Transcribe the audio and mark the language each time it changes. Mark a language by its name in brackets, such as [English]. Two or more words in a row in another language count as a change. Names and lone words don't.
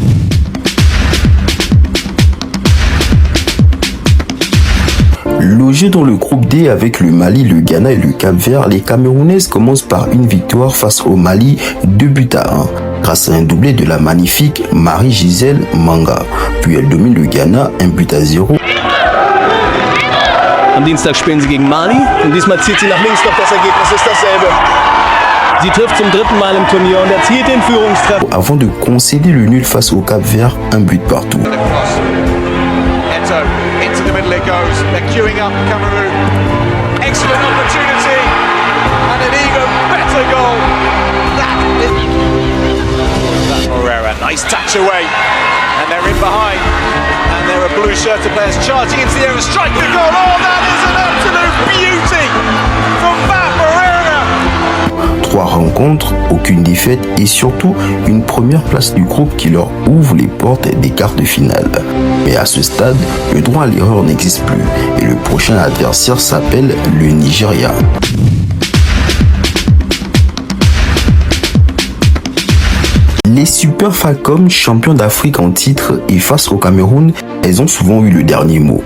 [French] Logées dans le groupe D avec le Mali, le Ghana et le Cap-Vert, les Camerounaises commencent par une victoire face au Mali 2-1. Grâce à un doublé de la magnifique Marie-Gisèle Manga. Puis elle domine le Ghana 1-0. [German] Am Dienstag spielen sie gegen Mali und diesmal zieht sie nach links, doch das Ergebnis ist dasselbe. Sie trifft zum 3. Mal im Turnier und erzielt den Führungstreffer. [French] Avant de concéder le nul face au Cap-Vert, un but partout. [English] Eto, into the middle it goes. They're queuing up Cameroon. Excellent opportunity and an even better goal. That Moreira, nice touch away, and they're in behind, and there are blue shirted players charging into the air and strike the goal. Oh, that is an absolute beauty from Matt Moreira. [French] 3 rencontres, aucune défaite et surtout une première place du groupe qui leur ouvre les portes des quarts de finale. Mais à ce stade, le droit à l'erreur n'existe plus et le prochain adversaire s'appelle le Nigeria. Les Super Falcons, champions d'Afrique en titre et face au Cameroun, elles ont souvent eu le dernier mot.